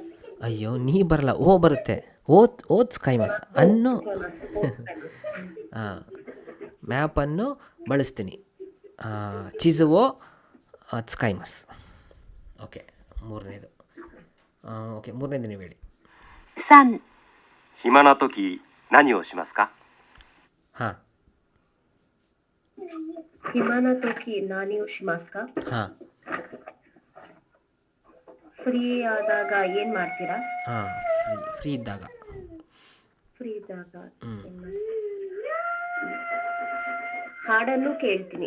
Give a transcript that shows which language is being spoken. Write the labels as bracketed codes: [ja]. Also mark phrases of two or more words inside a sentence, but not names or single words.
[kn] ಅಯ್ಯೋ, ನೀ ಬರಲ್ಲ, ಓ ಬರುತ್ತೆ. [ja] を使います [kn] ಅನ್ನು. ಹಾಂ, ಮ್ಯಾಪನ್ನು ಬಳಸ್ತೀನಿ. [ja] 地図を使います. [kn] ಓಕೆ, ಮೂರನೇದು. ಓಕೆ, ಮೂರನೇದು ನೀವು ಹೇಳಿ. [ja] 3、暇な時何をしますか？ ಹಾಂ 暇な時何しますか. ハ [kn] ಫ್ರೀ ಆದಾಗ ಏನ್ ಮಾಡ್ತೀರಾ? ハ ಫ್ರೀ ಇದ್ದಾಗ. ಫ್ರೀ ಇದ್ದಾಗ ಹಾಡನ್ನು ಕೇಳ್ತೀನಿ.